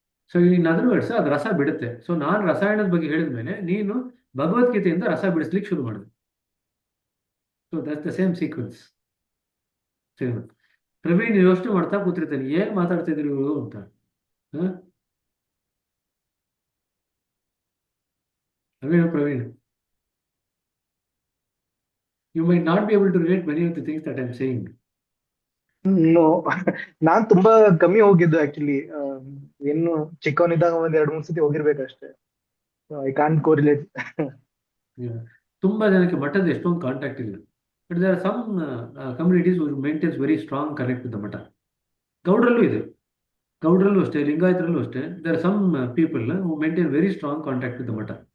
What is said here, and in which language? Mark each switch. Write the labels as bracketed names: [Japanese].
[English] so in other words [Kannada] ಅದು ರಸ ಬಿಡುತ್ತೆ. ಸೊ ನಾನು ರಸಾಯನದ ಬಗ್ಗೆ ಹೇಳಿದ ಮೇಲೆ ನೀನು ಭಗವದ್ಗೀತೆಯಿಂದ ರಸ ಬಿಡಿಸ್ಲಿಕ್ಕೆ ಶುರು ಮಾಡಿದೆ. [English] So that's the same sequence. [Kannada] ಸರಿನಾ? ಪ್ರವೀಣ್ ಯೋಚನೆ ಮಾಡ್ತಾ ಕೂತಿರ್ತಾನೆ, ಏನ್ ಮಾತಾಡ್ತಿದ್ರು ಇವರು ಅಂತ. [English] Praveen, you might not be able to relate many of the things that I'm saying. [Kannada] No ನಾನ್ ತುಂಬಾ ಕಮ್ಮಿ ಹೋಗಿದ್ದು ಆಕ್ಚುಲಿ. ಇನ್ನು ಚಿಕ್ಕವನಿದ್ದಾಗ ಒಂದ್ 2-3 ಸತಿ ಹೋಗಿರ್ಬೇಕಷ್ಟೇ. [English] I can't correlate. Yeah. [Kannada] ತುಂಬಾ ಜನಕ್ಕೆ ಮಠದ ಎಷ್ಟೊಂದು ಕಾಂಟ್ಯಾಕ್ಟ್ ಇಲ್ಲ. [English] But there are some communities maintains very strong connect with the mutt. [Kannada] ಗೌಡ್ರಲ್ಲೂ ಇದೆ, ಗೌಡ್ರಲ್ಲೂ ಅಷ್ಟೇ, ಲಿಂಗಾಯತರಲ್ಲೂ ಅಷ್ಟೇ. [English] There are some people who maintain very strong contact with the mutt.